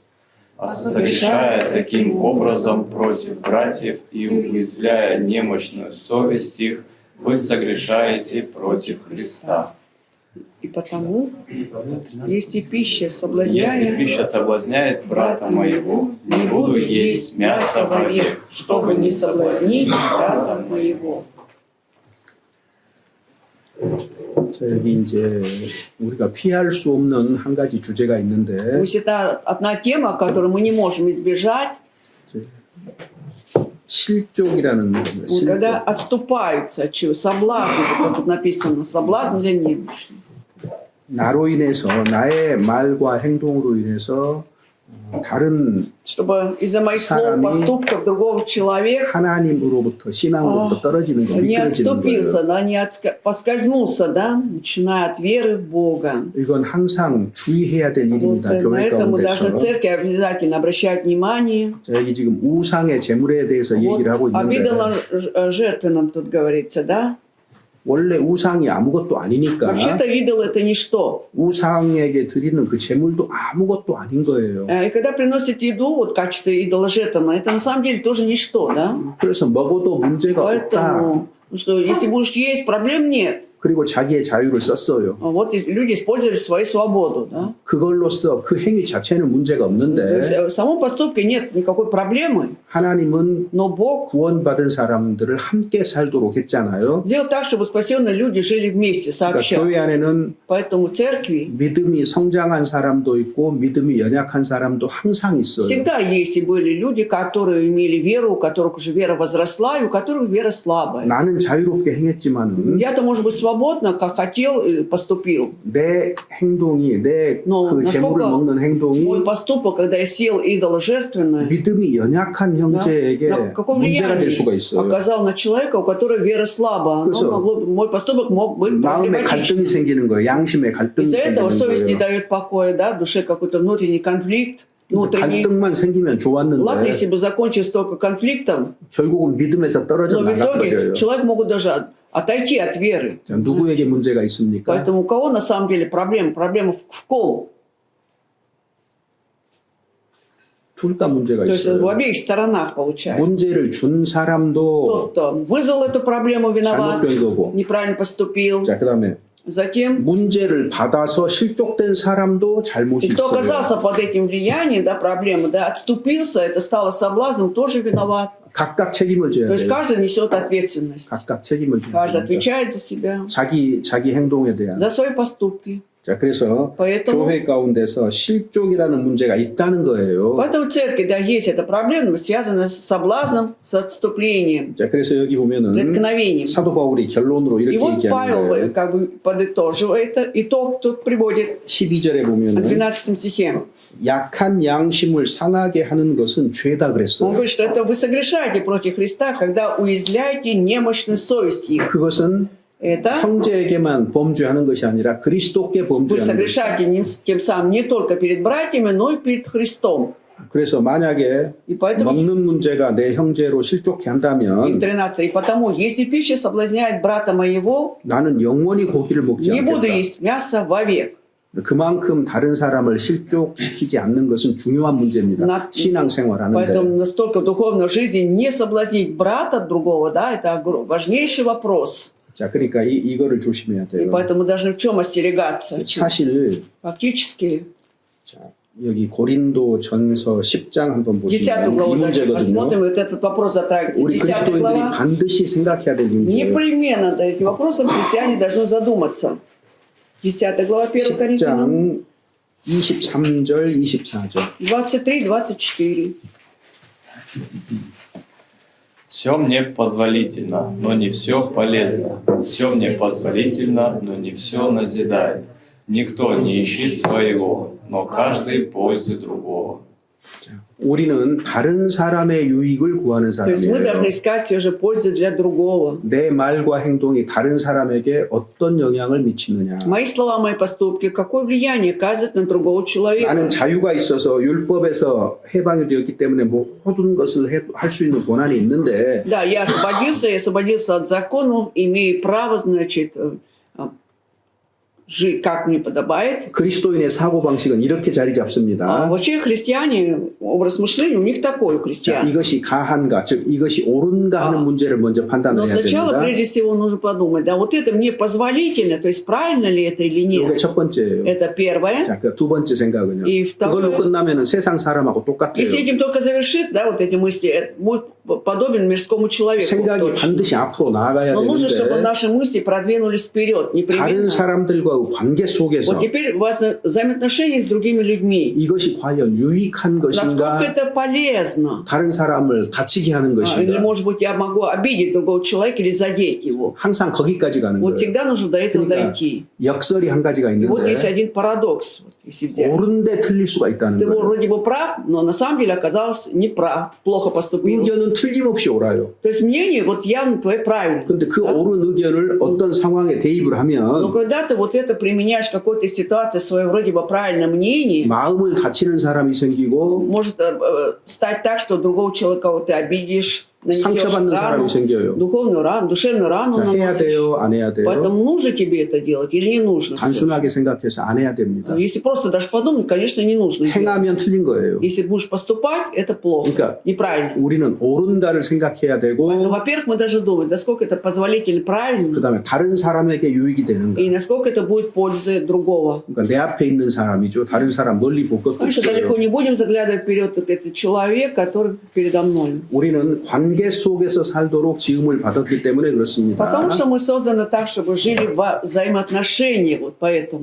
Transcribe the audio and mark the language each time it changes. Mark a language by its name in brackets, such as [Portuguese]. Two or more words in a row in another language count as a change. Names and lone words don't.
[Russian] А согрешая таким образом против братьев и уязвляя немощную совесть их, вы согрешаете против Христа. И потому, если пища Если соблазняет пища соблазняет брата моего, не буду есть мясо вовек, чтобы не соблазнить брата моего. [Korean] 자, 여기 이제 우리가 피할 수 없는 한 가지 주제가 있는데 [Russian] То есть это одна тема, которую мы не можем избежать, [Korean] 실족이라는 겁니다. [Russian] вот когда [Korean] 실족. [Russian] отступаются от чего? Соблазн, вот как тут написано, соблазн для немощных. [Korean] 나로 인해서 나의 말과 행동으로 인해서 다른 [Russian] Чтобы из-за моих слов, [Korean] 사람이 [Russian] поступков другого человека [Korean] 하나님으로부터 신앙으로부터 떨어지는 게 [Russian] не [Korean] 미끄러지는 [Russian] отступился, [Korean] 거예요. [Russian] да, не поскользнулся, да, начиная от веры в Бога. [Korean] 이건 항상 주의해야 될 [Russian] Вот [Korean] 일입니다. [Russian] на [Korean] 교회 [Russian] это мы должны в [Korean] 가운데서. [Russian] церкви обязательно обращать внимание. [Korean] 자, 여기 지금 우상의 재물에 대해서 [Russian] Вот [Korean] 얘기를 하고 [Russian] об [Korean] 있는데 [Russian] идоложертвенном тут говорится, да? [Korean] 원래 우상이 아무것도 아니니까 [Russian] Вообще-то идол это ничто. [Korean] 우상에게 드리는 그 재물도 아무것도 아닌 거예요. [Russian] И когда приносят еду, вот в качестве идоложертвенного, это на самом деле тоже ничто, да? [Korean] 그래서 먹어도 문제가 없다. [Russian] Поэтому, что если будешь есть, проблем нет. [Korean] 그리고 자기의 자유를 썼어요. [Russian] Вот и люди использовали свою свободу, да? [Korean] 그걸로써 그 행위 자체는 문제가 [Russian] То есть, [Korean] 없는데 [Russian] в самом поступке нет никакой проблемы, [Korean] 하나님은 [Russian] но Бог [Korean] 구원받은 사람들을 함께 살도록 했잖아요. [Russian] сделал так, чтобы спасенные люди жили вместе, [Korean] 그러니까 [Russian] сообща. [Korean] 교회 안에는 [Russian] Поэтому в церкви [Korean] 믿음이 성장한 사람도 있고 믿음이 연약한 사람도 항상 있어요. [Russian] всегда есть и были люди, которые имели веру, у которых уже вера возросла, и у которых вера слабая. [Korean] 나는 자유롭게 행했지만은 [Russian] Я-то, может быть, свободно, как хотел, поступил. [Korean] 내 행동이 내 [Russian] Но [Korean] 그 재물을 [Russian] насколько [Korean] 먹는 행동이 [Russian] мой поступок, когда я съел идола жертвенное, [Korean] 믿음이 연약한 형제에게 [Russian] на какое [Korean] 문제가 될 수가 [Russian] влияние [Korean] 있어요. [Russian] оказал на человека, у которого вера слаба. [Korean] 그래서 [Russian] Мой поступок мог быть [Korean] 마음에 갈등이 [Russian] проблематичным. [Korean] 생기는 거예요. 양심에 갈등이 [Russian] Из-за этого [Korean] 생기는 [Russian] совесть не [Korean] 거예요. [Russian] дает покоя, да, в душе какой-то внутренний конфликт, внутренний. [Korean] 갈등만 생기면 [Russian] Ладно, если [Korean] 좋았는데 [Russian] бы закончилось только конфликтом, [Korean] 결국은 믿음에서 떨어져 [Russian] но в итоге [Korean] 나가버려요. [Russian] человек могут даже отойти от веры. [Korean] 자, 누구에게 문제가 있습니까? [Russian] Поэтому у кого на самом деле проблема? Проблема в ком? [Korean] 둘 다 문제가 [Russian] То есть в [Korean] 있어요. [Russian] обеих сторонах получается. [Korean] 문제를 준 사람도 [Russian] Тот, кто вызвал эту проблему, виноват, [Korean] 잘못된 거고. [Russian] неправильно поступил. [Korean] 자, 그다음에 [Russian] Затем, [Korean] 문제를 받아서 실족된 사람도 잘못이 [Russian] и кто [Korean] 있어요. [Russian] оказался под этим влиянием, да, проблемы, да, отступился, это стало соблазном, тоже виноват. [Korean] 각각 책임을 져야 [Russian] То есть [Korean] 돼요. [Russian] каждый несет ответственность. [Korean] 각각 책임을 져야 [Russian] Каждый [Korean] 됩니다. [Russian] отвечает за себя, [Korean] 자기 행동에 대한. [Russian] за свои поступки. [Korean] 자, 그래서 [Russian] Поэтому, [Korean] 교회 가운데서 실족이라는 문제가 있다는 거예요. [Russian] поэтому в церкви, да, есть эта проблема, связанная с соблазном, с отступлением, [Korean] 자, 그래서 여기 보면은 [Russian] преткновением. [Korean] 사도 바울이 결론으로 [Russian] И [Korean] 이렇게 [Russian] вот [Korean] 얘기하는 [Russian] Павел [Korean] 거예요. [Russian] как бы подытоживает, итог тут приводит [Korean] 12절에 [Russian] в [Korean] 보면은 [Russian] 12 стихе. [Korean] 약한 양심을 상하게 하는 것은 죄다 [Russian] Он [Korean] 그랬어요. [Russian] говорит, что это вы согрешаете против Христа, когда уязвляете немощную совесть их. [Korean] 그것은 [Russian] Это [Korean] 형제에게만 범죄하는 것이 아니라 그리스도께 [Russian] вы [Korean] 범죄하는 것이다. [Russian] согрешаете тем самым не только перед братьями, но и перед Христом. [Korean] 그래서 만약에 [Russian] И поэтому [Korean] 먹는 문제가 내 형제로 실족해 [Russian] и [Korean] 한다면 [Russian] 13. И потому, если пища соблазняет брата моего, [Korean] 나는 영원히 고기를 먹지 [Russian] не буду [Korean] 않겠다. [Russian] есть мясо вовек. [Korean] 그만큼 다른 사람을 실족시키지 않는 것은 중요한 문제입니다. 나- 신앙생활 [Russian] Поэтому [Korean] 하는데. [Russian] настолько в духовной жизни не соблазнить брата другого, да, это важнейший вопрос. [Korean] 자, 그러니까 이거를 조심해야 [Russian] И [Korean] 돼요. [Russian] поэтому должны в чем остерегаться. [Korean] 사실 [Russian] Фактически, [Korean] 자, 여기 고린도 전서 10장 한번 [Russian] 10 [Korean] 보시면 이 [Russian] главу дальше [Korean] 문제거든요. [Russian] посмотрим, вот этот вопрос затрагивается. [Korean] 우리 [Russian] 10 [Korean] 그리스도인들이 [Russian] глава. [Korean] 반드시 생각해야 될 문제예요. [Russian] Непременно над этим вопросом христиане должны задуматься. 10 глава 1 Коринфянам, [Korean] 10장 23절, 24절. [Russian] 23-24. Все мне позволительно, но не все полезно. Все мне позволительно, но не все назидает. Никто не ищет своего, но каждый пользы другого. [Korean] 우리는 다른 사람의 유익을 구하는 [Russian] То есть мы должны [Korean] 사람이에요. [Russian] искать все же пользы для другого. [Korean] 내 말과 행동이 다른 사람에게 어떤 영향을 미치느냐. [Russian] Мои слова, мои поступки, какое влияние оказывают на другого человека. [Korean] 나는 자유가 있어서 율법에서 해방이 되었기 때문에 모든 것을 할 수 있는 권한이 있는데 [Russian] Да, я освободился от законов, имею право, значит, жить как мне подобает. [Korean] 그리스도인의 사고방식은 이렇게 자리 잡습니다. [Russian] Вообще христиане, образ мышления у них такой, у [Korean] 자, [Russian] христиан. [Korean] 이것이 가한가, 즉 이것이 옳은가 하는 문제를 먼저 [Russian] Но [Korean] 판단해야 [Russian] сначала, [Korean] 됩니다. [Russian] прежде всего, нужно подумать, да, вот это мне позволительно, то есть правильно ли это или [Korean] 이게 [Russian] нет. [Korean] 첫 번째예요. [Russian] Это первое. [Korean] 자, 그 두 번째 생각은요. [Russian] И [Korean] 그걸로 [Russian] второе. [Korean] 끝나면은 세상 사람하고 똑같아요. [Russian] Если этим только завершит, да, вот эти мысли, это будет подобен мирскому человеку. [Korean] 생각이 [Russian] точно. [Korean] 반드시 앞으로 나아가야 [Russian] Но нужно, чтобы [Korean] 되는데 [Russian] наши мысли продвинулись вперед, [Korean] 다른 [Russian] непременно. [Korean] 사람들과의 관계 속에서 [Russian] Вот теперь взаимоотношения с другими людьми. [Korean] 이것이 과연 유익한 [Russian] Насколько [Korean] 것인가, [Russian] это полезно? [Korean] 다른 사람을 다치게 하는 [Russian] Или, [Korean] 것인가, [Russian] может быть, я могу обидеть другого человека или задеть его. [Korean] 항상 거기까지 가는 [Russian] Вот [Korean] 거예요. [Russian] всегда нужно до этого [Korean] 그러니까 [Russian] дойти. [Korean] 역설이 한 가지가 [Russian] И вот есть [Korean] 있는데 [Russian] один парадокс, вот, если взять. [Korean] 옳은데 틀릴 수가 있다는 [Russian] Ты [Korean] 거예요. [Russian] вроде бы прав, но на самом деле оказался неправ, плохо поступил. [Korean] 의견은 틀림없이 옳아요. [Russian] То есть мнение вот явно твое правильно. [Korean] 그런데 그 [Russian] Да? [Korean] 옳은 의견을 어떤 상황에 대입을 [Russian] Но [Korean] 하면 [Russian] когда ты вот это применяешь в какой-то ситуации, свое вроде бы правильное мнение, [Korean] 마음을 다치는 사람이 생기고 [Russian] может стать так, что другого человека вот ты обидишь, нанесешь [Korean] 상처받는 [Russian] рану, [Korean] 사람이 생겨요. [Russian] духовную рану, душевную рану [Korean] 자, 해야 [Russian] наносишь. [Korean] 돼요, 안 해야 돼요? [Russian] Поэтому нужно тебе это делать или не нужно? [Korean] 단순하게 생각해서 안 해야 됩니다. [Russian] Если просто даже подумать, конечно, не нужно. делать. [Korean] 행하면 틀린 거예요. [Russian] Если будешь поступать, это плохо, [Korean] 그러니까 [Russian] неправильно. [Korean] 우리는 옳은가를 생각해야 [Russian] Поэтому, [Korean] 되고 [Russian] во-первых, мы должны думать, насколько это позволительно, правильно, [Korean] 그다음에 다른 사람에게 유익이 되는가. [Russian] и насколько это будет пользой другого. [Korean] 그러니까 내 앞에 있는 사람이죠. 다른 사람 멀리 볼 것도 [Russian] Конечно, далеко [Korean] 없어요. [Russian] не будем заглядывать вперед, так это человек, который передо мной. [Korean] 우리는 관계 속에서 살도록 지음을 받았기 때문에 그렇습니다. [Russian] Потому что мы созданы так, чтобы жили в взаимоотношениях, вот поэтому.